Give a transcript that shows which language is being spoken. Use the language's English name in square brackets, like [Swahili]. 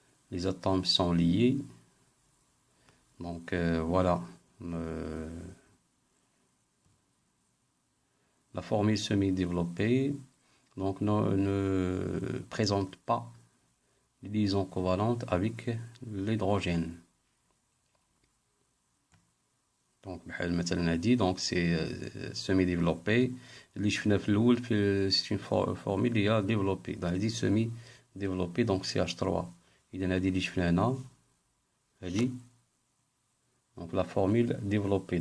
[French] les atomes sont liés. Donc voilà la formule semi-développée. Donc ne présente pas les liaisons covalentes avec l'hydrogène. Donc مثلا هادي donc c'est semi-développé. [Arabic] اللي شفنا في الأول c'est une formule اللي هي développée. [French] donc هادي semi-développée donc CH3. [Arabic] إذا هادي اللي شفنا هنا هادي donc la formule développée.